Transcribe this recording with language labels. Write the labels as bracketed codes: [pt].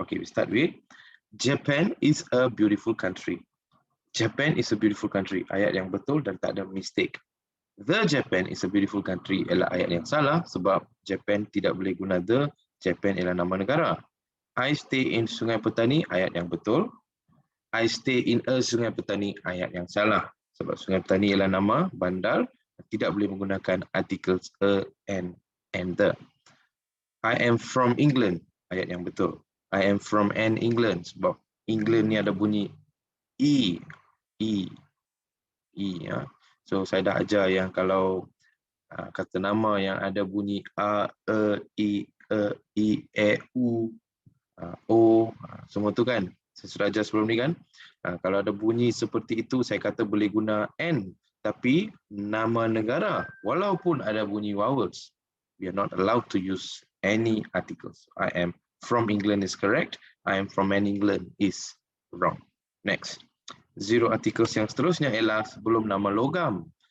[en] Okay, we start with Japan is a beautiful country. Japan is a beautiful country. [ms] Ayat yang betul dan tak ada mistake. [en] The Japan is a beautiful country [ms] ialah ayat yang salah sebab Japan tidak boleh guna the. Japan ialah nama negara. [en] I stay in [ms] Sungai Petani, ayat yang betul. [en] I stay in a [ms] Sungai Petani, ayat yang salah. Sebab Sungai Petani ialah nama bandar, tidak boleh menggunakan articles a, and the. [en] I am from England, [ms] ayat yang betul. [en] I am from an England, [ms] sebab England ni ada bunyi E. Ya. So saya dah ajar yang kalau kata nama yang ada bunyi A, E, U, O, semua tu kan. Saya sudah ajar sebelum ni kan. Kalau ada bunyi seperti itu, saya kata boleh guna N. Tapi nama negara, walaupun ada bunyi vowels, [en] we are not allowed to use any articles. I am from England is correct. I am from an England is wrong. Next. [ms] Zero articles yang seterusnya ialah sebelum nama logam.